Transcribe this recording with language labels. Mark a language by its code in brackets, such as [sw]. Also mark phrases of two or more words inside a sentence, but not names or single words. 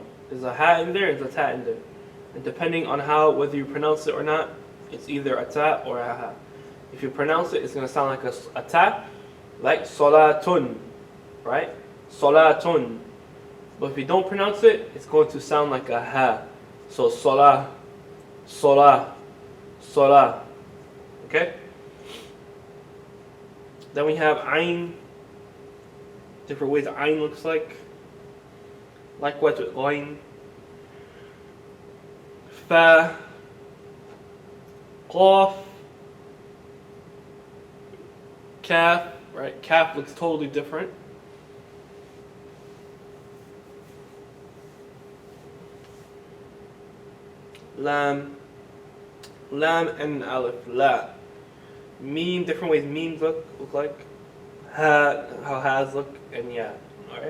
[en] There's a ha in there, there's a ta in there. And depending on how, whether you pronounce it or not, it's either a ta or a ha. If you pronounce it, it's going to sound like a ta, like solatun. Right? Solatun. But if you don't pronounce it, it's going to sound like a ha. So sola, sola, sola. Okay? Then we have ayn. Different ways ayn looks like. Likewise with ghayn. Fa. Qaf. Kaf. Right? Kaf looks totally different. Lam. Lam and alif. La. Meme, different ways memes look like. Ha, how has look, and yeah. Alright.